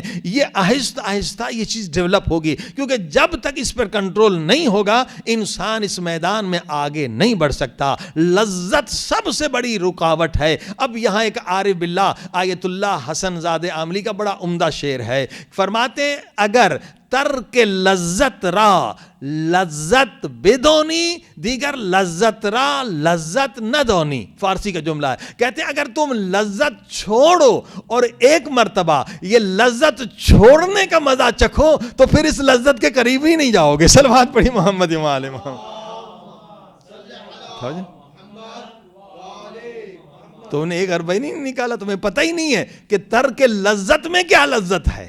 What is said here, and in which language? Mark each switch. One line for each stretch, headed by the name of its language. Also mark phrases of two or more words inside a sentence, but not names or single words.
Urdu: یہ آہستہ آہستہ یہ چیز ڈیولپ ہوگی, کیونکہ جب تک اس پر کنٹرول نہیں ہوگا انسان اس میدان میں آگے نہیں بڑھ سکتا. لذت سب سے بڑی رکاوٹ ہے. اب یہاں ایک عارف باللہ آیت اللہ حسن زادہ عاملی کا بڑا عمدہ شعر ہے. فرماتے ہیں
Persian: اگر ترک لذت را لذت بدونی, دیگر لذت را لذت نہ دونی.
Urdu: فارسی کا جملہ ہے. کہتے ہیں اگر تم لذت چھوڑو اور ایک مرتبہ یہ لذت چھوڑنے کا مزہ چکھو تو پھر اس لذت کے قریب ہی نہیں جاؤ گے. صلوات پڑھی محمد و آل محمد. تو نے ایک 40 نہیں نکالا, تمہیں پتہ ہی نہیں ہے کہ ترک لذت میں کیا لذت ہے.